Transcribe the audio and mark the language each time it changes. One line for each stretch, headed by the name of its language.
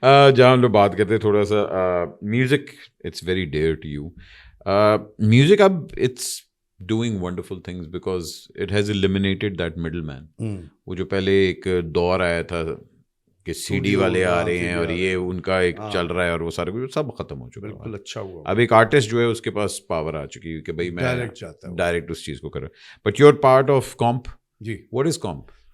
Urdu: جہاں ہم لوگ بات کرتے ہیں تھوڑا سا music,
English: It's very dear to you. Music اب it's doing wonderful things because it has eliminated that middleman.
Urdu: وہ جو پہلے ایک دور آیا تھا کہ CD والے آ رہے ہیں اور یہ ان کا ایک چل رہا ہے, اور وہ سارے کچھ سب ختم ہو چکا ہے. بالکل اچھا ہوا. اب ایک آرٹسٹ جو ہے اس کے پاس پاور آ چکی ہے کہ بھائی میں ڈائریکٹ اس چیز کو کروں.
English: But you are part of comp.
Urdu: جی,
English: What is comp?